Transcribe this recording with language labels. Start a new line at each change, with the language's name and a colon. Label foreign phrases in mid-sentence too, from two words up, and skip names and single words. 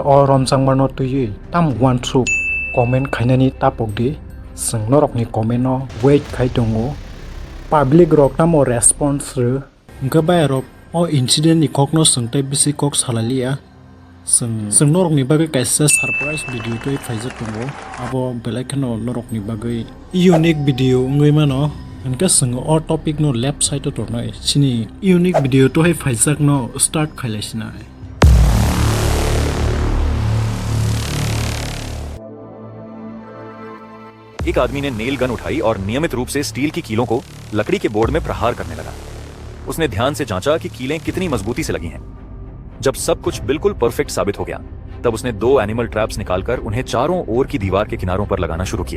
Kok Borok: o romsang mano tuyi tam one soup comment khainani tapok di sing norok ni comment no wait khai tongo public rok tamo response ru ingka bai rok o incident ni kokno singtai bisi kok salalia sing norok ni bagai kaisa
English: surprise video
Kok Borok: toi faizat tongo abo belaikano norok ni bagai
English: unique video
Kok Borok: ngai mano anka sing o topic no
English: left side
Kok Borok: to tornai chini
English: unique video
Kok Borok: to hai faizak no start khailaisina
Hindi: एक आदमी ने नेल गन उठाई और नियमित रूप से स्टील की कीलों को लकड़ी के बोर्ड में प्रहार करने लगा। उसने ध्यान से जांचा कि कीलें कितनी मजबूती से लगी हैं। जब सब कुछ बिल्कुल परफेक्ट साबित हो गया, तब उसने 2
English: animal traps
Hindi: निकालकर उन्हें चारों ओर की दीवार के किनारों पर लगाना शुरू किया।